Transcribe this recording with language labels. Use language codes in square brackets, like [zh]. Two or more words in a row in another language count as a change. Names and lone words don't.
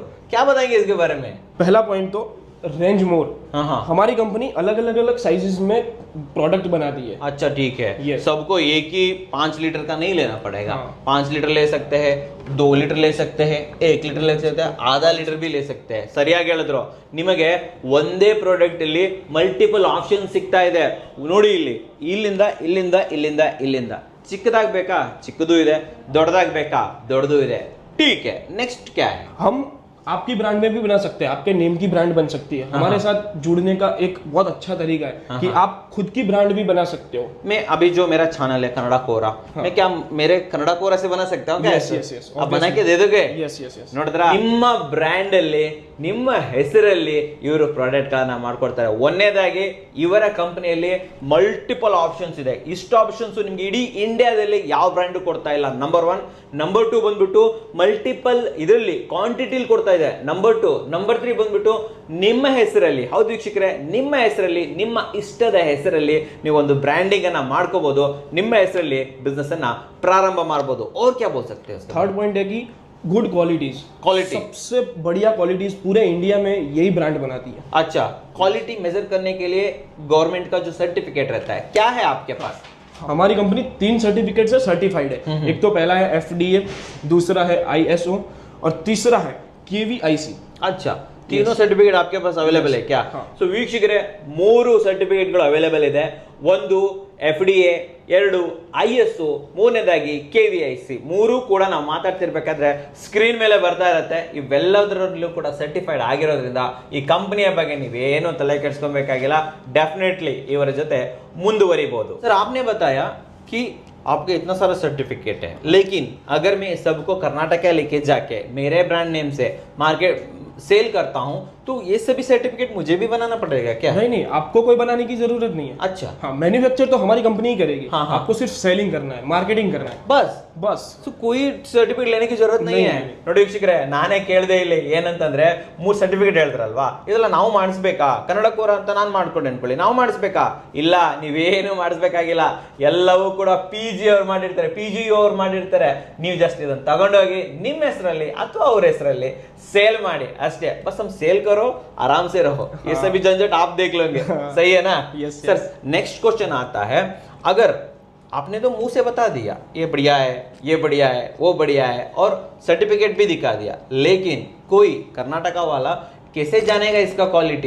[hi] क्या बताएंगे इसके बारे में? पहला पॉइंट तो [en] range more. [hi] हाँ, हमारी कंपनी अलग अलग साइजेस में प्रोडक्ट बनाती है. अच्छा, ठीक है. सबको एक ही 5 लीटर का नहीं लेना पड़ेगा. 5 लीटर ले सकते हैं, 2 लीटर ले सकते हैं, 1 लीटर ले सकते हैं, आधा लीटर भी ले सकते हैं. [kn] ಸರಿಯಾಗಿ ಹೇಳಿದ್ರು. ನಿಮಗೆ ಒಂದೇ ಪ್ರಾಡಕ್ಟ್ ಅಲ್ಲಿ [en] multiple option [kn] ಸಿಗ್ತಾ ಇದೆ. ನೋಡಿ, ಇಲ್ಲಿಂದ ಇಲ್ಲಿಂದ ಇಲ್ಲಿಂದ ಇಲ್ಲಿಂದ ಚಿಕ್ಕದಾಗಿ ಬೇಕಾ, ಚಿಕ್ಕದು ಇದೆ, ದೊಡ್ಡದಾಗಿ ಬೇಕಾ, ದೊಡ್ಡದು ಇದೆ. [hi] ठीक है. नेक्स्ट क्या है? हम आपकी ब्रांड में भी बना सकते हैं, आपके नेम की ब्रांड बन सकती है. हमारे साथ जुड़ने का एक बहुत अच्छा तरीका है कि आप खुद की ब्रांड भी बना सकते हो. मैं अभी जो मेरा चैनल है कन्नड़ा कोरा, मैं क्या मेरे कन्नड़ा कोरा से बना सकता हूँ क्या? [en] Yes, [hi] आप बना के दे दोगे? [en] Yes. [kn] ನೋಡಿದ್ರ, ನಿಮ್ಮ ಬ್ರ್ಯಾಂಡ್ ಅಲ್ಲಿ, ನಿಮ್ಮ ಹೆಸರಲ್ಲಿ ಇವರು ಪ್ರಾಡಕ್ಟ್ ಗಳನ್ನ ಮಾಡ್ಕೊಡ್ತಾರೆ. ಒಂದನೇದಾಗಿ ಇವರ ಕಂಪನಿಯಲ್ಲಿ [en] multiple options [kn] ಇದೆ. ಇಷ್ಟು ಆಪ್ಷನ್ಸ್ ನಿಮ್ಗೆ ಇಡೀ ಇಂಡಿಯಾದಲ್ಲಿ ಯಾವ ಬ್ರ್ಯಾಂಡ್ ಕೊಡ್ತಾ ಇಲ್ಲ. ನಂಬರ್ 1. ನಂಬರ್ 2 ಬಂದ್ಬಿಟ್ಟು ಮಲ್ಟಿಪಲ್ ಇದರಲ್ಲಿ ಕ್ವಾಂಟಿಟಿಲಿ ಕೊಡ್ತಾ ಇದೆ. ನಂಬರ್ 2, ನಂಬರ್ 3 ಬಂದ್ಬಿಟ್ಟು ನಿಮ್ಮ ಹೆಸರಲ್ಲಿ. ಹೌದು ವೀಕ್ಷಕರೇ, ನಿಮ್ಮ ಹೆಸರಲ್ಲಿ, ನಿಮ್ಮ ಇಷ್ಟದ ಹೆಸರಲ್ಲಿ ನೀವು ಒಂದು ಬ್ರ್ಯಾಂಡಿಂಗ್ ಅನ್ನ ಮಾಡ್ಕೋಬಹುದು, ನಿಮ್ಮ ಹೆಸರಲ್ಲಿ ಬಿಸ್ನೆಸ್ ಅನ್ನ ಪ್ರಾರಂಭ ಮಾಡಬಹುದು. [hi] और क्या बोल सकते हैं? [en] third point [hi] है कि [en] good qualities, [hi] क्वालिटी सबसे बढ़िया क्वालिटीज पूरे इंडिया में यही ब्रांड बनाती है. अच्छा, क्वालिटी मेजर करने के लिए गवर्नमेंट का जो सर्टिफिकेट रहता है, क्या है आपके पास? हमारी कंपनी 3 सर्टिफिकेट से सर्टिफाइड है. एक तो पहला है FDA, दूसरा है ISO और तीसरा है KVIC. अच्छा, तीनों सर्टिफिकेट आपके पास अवेलेबल है क्या? [kn] ಸೊ ವೀಕ್ಷಕರೇ, 3 ಸರ್ಟಿಫಿಕೇಟ್ಗಳು ಅವೈಲೇಬಲ್ ಇದೆ. ಒಂದು FDA, 2 ISO, ಮೂರನೇದಾಗಿ KVIC. 3 ಕೂಡ ನಾವು ಮಾತಾಡ್ತಿರ್ಬೇಕಾದ್ರೆ ಸ್ಕ್ರೀನ್ ಮೇಲೆ ಬರ್ತಾ ಇರುತ್ತೆ. ಇವೆಲ್ಲದರಲ್ಲೂ ಕೂಡ ಸರ್ಟಿಫೈಡ್ ಆಗಿರೋದ್ರಿಂದ ಈ ಕಂಪನಿಯ ಬಗ್ಗೆ ನೀವೇನು ತಲೆ ಕೆಡಿಸ್ಕೊಬೇಕಾಗಿಲ್ಲ. ಡೆಫಿನೆಟ್ಲಿ ಇವರ ಜೊತೆ ಮುಂದುವರಿಬಹುದು. ಸರ್, [hi] आपने बताया कि आपके इतना सारा सर्टिफिकेट है, लेकिन अगर मैं सबको कर्नाटक लेके जाके मेरे [en] brand name [hi] से [en] market sell [hi] करता हूं तो ये सभी सर्टिफिकेट मुझे भी बनाना पड़ेगा क्या? नहीं, आपको कोई बनाने की जरूरत नहीं है. अच्छा, हाँ, मैन्युफैक्चर तो हमारी कंपनी ही करेगी. हाँ. आपको सिर्फ सेलिंग करना है, मार्केटिंग करना है, बस. तो कोई सर्टिफिकेट लेने की जरूरत नहीं है. [kn] ನೋಡಿ ವೀಕ್ಷಕರೇ, ನಾನೇ ಕೇಳ್ದೆ ಇಲ್ಲಿ ಏನಂತಂದ್ರೆ 3 ಸರ್ಟಿಫಿಕೇಟ್ ಹೇಳ್ತಾರಲ್ವಾ, ಇದೆಲ್ಲ ನಾವು ಮಾಡಿಸ್ಬೇಕಾ? ಕನ್ನಡಕೋರ ಅಂತ ನಾನು ಮಾಡ್ಕೊಂಡೆ ಅನ್ಕೊಳ್ಳಿ, ನಾವು ಮಾಡಿಸ್ಬೇಕಾ? ಇಲ್ಲ, ನೀವೇನು ಮಾಡಿಸ್ಬೇಕಾಗಿಲ್ಲ. ಎಲ್ಲವೂ ಕೂಡ PG ಅವ್ರು ಮಾಡಿರ್ತಾರೆ, PGU ಅವ್ರು ಮಾಡಿರ್ತಾರೆ. ನೀವು ಜಸ್ಟ್ ಇದನ್ನ ತಗೊಂಡೋಗಿ ನಿಮ್ಮ ಹೆಸರಲ್ಲಿ ಅಥವಾ ಅವ್ರ ಹೆಸರಲ್ಲಿ ಸೇಲ್ ಮಾಡಿ ಅಷ್ಟೇ. [hi] ಬಸ್ हम सेल करो, आराम से रहो. ये सभी झंझट आप देख लोगे. सही है ना? सर, [en] next question [hi] आता है, अगर आपने तो मुंह से बता दिया ये बढ़िया है, ये बढ़िया है, वो बढ़िया है और सर्टिफिकेट भी दिखा दिया, लेकिन कोई कर्नाटका वाला कैसे जानेगा इसका क्वालिटी?